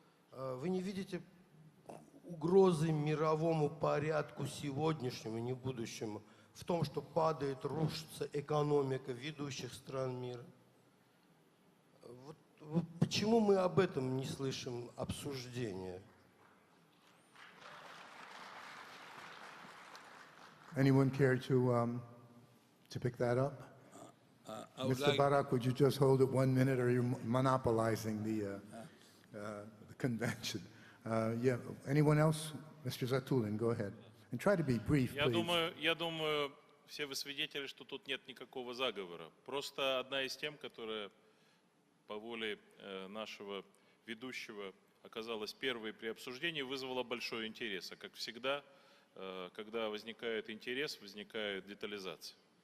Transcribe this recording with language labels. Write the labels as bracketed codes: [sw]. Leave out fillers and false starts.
[ru] Вы не видите угрозы мировому порядку сегодняшнему, не будущему, в том, что падает, рушится экономика ведущих стран мира? Вот почему мы об этом не слышим обсуждения? [en] Anyone care to pick that up? Mr. Barak, would you just hold it 1 minute, or are you monopolizing the convention? Yeah. Anyone else? Mr. Zatulin, go ahead. And try to be brief, please. [ru] Я думаю, все вы свидетели, что тут нет никакого заговора. Просто одна из тем, которая по воле нашего ведущего оказалась первой при обсуждении, вызвала большой интерес. А как всегда, когда возникает интерес, возникает детализация.